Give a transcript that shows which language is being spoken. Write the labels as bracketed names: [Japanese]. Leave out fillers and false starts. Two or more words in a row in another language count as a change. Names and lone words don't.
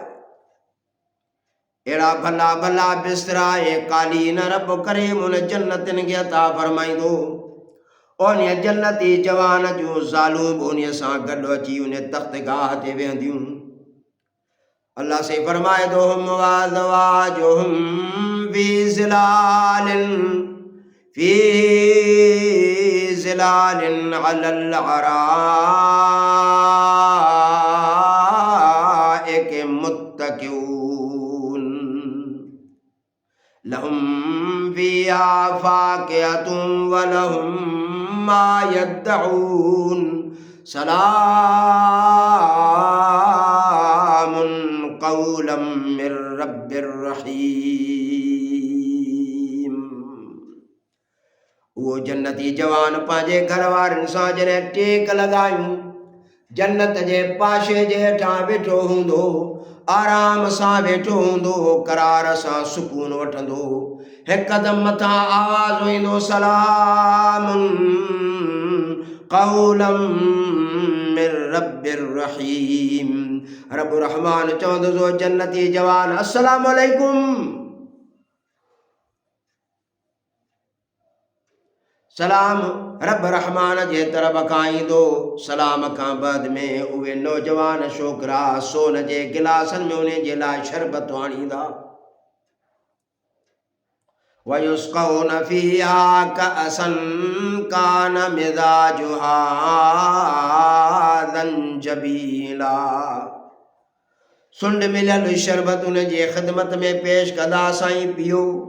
[Sindhi] अहिड़ा भला भला बिस्तरा ऐं कालीन रब करीम उन जन्नतिन खे अता फरमाईंदो। उन जन्नती जवान जूं ज़ालूं बि उन सां गॾु अची उन तख़्तगाह ते वेहंदियूं। अल्लाह से फरमाए थो, [Arabic] هم وأزواجهم في ظلال على الأرائك متكئون, لهم فيها فاكهة ولهم ما يدعون سلام قولا من رب رحيم. [Sindhi] वो जन्नती जवान पांजे घर वारनि सां जॾहिं टेक लॻायूं जन्नत जे पाशे जे हेठां वेठो हूंदो आराम सां वेठो हूंदो करार सां सुकून वठंदो हिकदमि मथां आवाज़ ईंदो सलामुन [Arabic] قولا من رب رحيم [Sindhi] रब रहमान चवंदो जन्नती जवान [Arabic] السلام عليكم [Sindhi] सलाम रब रहमान जे तरफ़ खां ईंदो सलाम खां बाद में उहे नौजवान छोकिरा सोन जे गिलासनि में उन जे लाइ शरबत आणींदा [Arabic] ويسقون فيها كأسا كان مزاجها زنجبيلا [Sindhi] सुंड मिलियल शरबत उन जे ख़िदमत में पेश कंदा साईं पियो